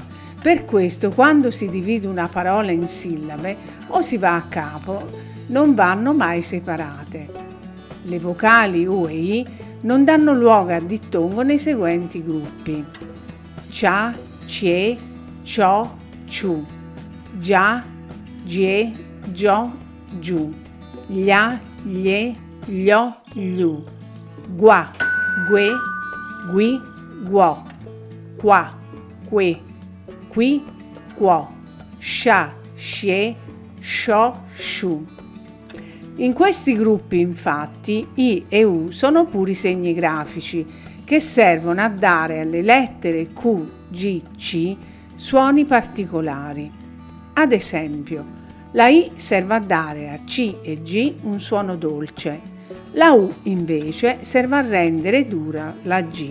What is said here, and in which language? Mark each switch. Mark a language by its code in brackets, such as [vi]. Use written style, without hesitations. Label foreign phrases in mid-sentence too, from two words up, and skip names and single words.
[it] Per questo, quando si divide una parola in sillabe o si va a capo, non vanno mai separate. Le vocali U e I non danno luogo a dittongo nei seguenti gruppi: cia, cie, cio, ciu, gia, gie, gio, giù, glia, lie, glio, gliu, gua, gue, gui, guò, qua, que, qui, quo, scia, scie, scio, sciù. In questi gruppi, infatti, I e U sono puri segni grafici che servono a dare alle lettere Q, G, C suoni particolari. Ad esempio, la I serve a dare a C e G un suono dolce, la U invece serve a rendere dura la G.